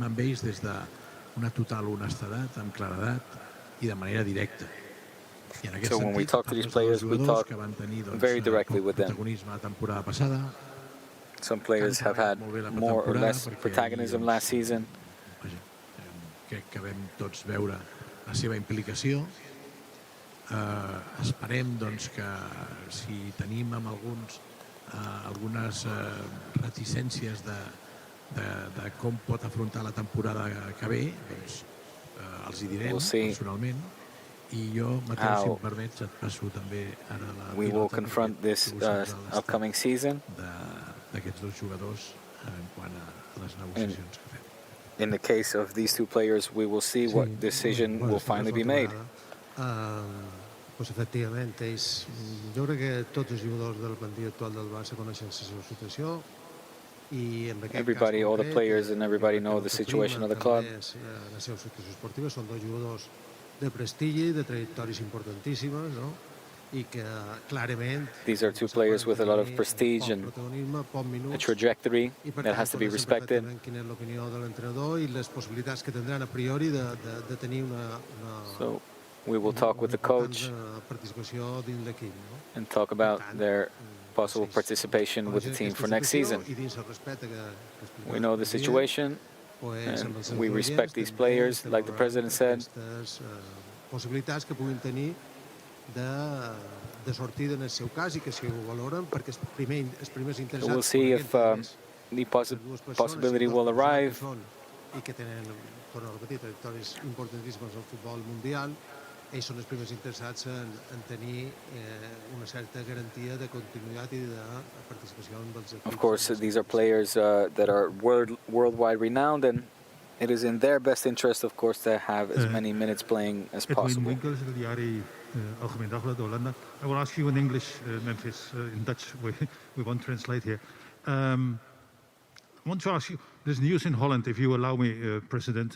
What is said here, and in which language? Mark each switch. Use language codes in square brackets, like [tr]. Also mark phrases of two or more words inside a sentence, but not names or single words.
[en] So when we talk to these players, we talk very directly with them. Some players have had more or less protagonism last season. [ca] Esperem doncs, que si tenim amb algunes reticències de com pot afrontar la temporada que ve, doncs els hi direm personalment. I jo, Mateu, si em permets, et passo també ara la [en] we will confront this upcoming season [ca] d'aquests dos jugadors en quant a les negociacions que fem. [en] in the case of these two players, we will see what decision will finally be made. [ca] Pues efectivament, jo crec que tots els jugadors de la plantilla actual del Barça coneixen la seva situació i en aquest [en] everybody, all the players and everybody know the situation of the club. [ca] La seva situació esportiva són dos jugadors de prestigi, de trajectòries importantíssimes, no? I que clarament [en] these are two players with a lot of prestige and a trajectory that has to be respected. [ca] Quina és l'opinió de l'entrenador i les possibilitats que tindran a priori de tenir una [en] So we will talk with the coach [ca] participació dins l'equip, no? [en] and talk about their possible participation with the team for next season. We know the situation and we respect these players, like the president said. [ca] Possibilitats que puguin tenir de sortida en el seu cas i que si ho valoren perquè els primers interessats [en] We'll see if the possibility will arrive. [ca] I que tenen, torno a repetir, trajectòries importantíssimes al futbol mundial. Ells són els primers interessats en tenir una certa garantia de continuïtat i de participació en els equips. [en] Of course, these are players that are worldwide renowned, and it is in their best interest, of course, to have as many minutes playing as possible. [es] Winkels, het diario Algemeen Dagblad, Hollanda. [en] I will ask you in English, Memphis, in Dutch, we won't translate here. I want to ask you, there's news in Holland, if you allow me, President.